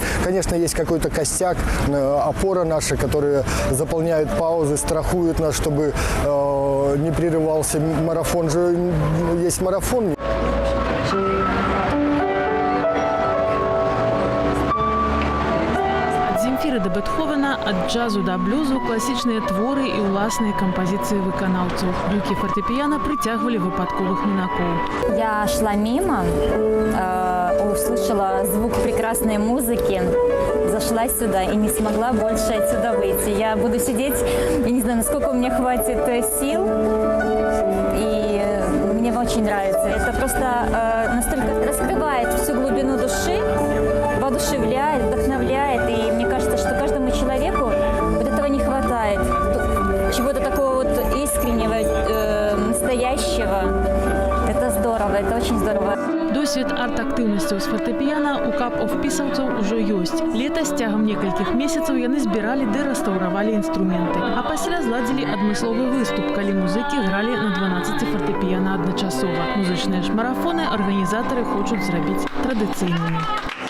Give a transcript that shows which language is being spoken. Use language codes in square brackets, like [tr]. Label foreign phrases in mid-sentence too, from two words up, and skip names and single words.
[ru] Конечно, есть какой-то костяк, опора наша, которая заполняет паузы, страхует нас, чтобы не прерывался. Марафон же есть марафон. [be] До Бетховена, от джазу до блюзу, классичные творы и уласные композиции выканаўцаў. Гукі [ru] фортепиано притягивали [be] выпадковых минаков. [ru] Я шла мимо, услышала звук прекрасной музыки, зашла сюда и не смогла больше отсюда выйти. Я буду сидеть, я не знаю, насколько у меня хватит сил, и мне очень нравится. Это просто настолько раскрывает всю глубину души, воодушевляет, вдохновляет, и мне кажется, что каждому человеку вот этого не хватает, чего-то такого вот искреннего, настоящего. Это здорово, это очень здорово. [be] Досвед арт-актыўнасцяў з фартэпіяна у КПФПИСаўцаў ужо ёсць. Летась цягам некалькіх месяцаў яны збіралі ды рэстаўравалі інструменты. А пасля зладзілі адмысловы выступ, калі музыкі гралі на 12 фартэпіяна адначасова. Музычныя ж марафоны арганізатары хочуць зрабіць традыцыйнымі.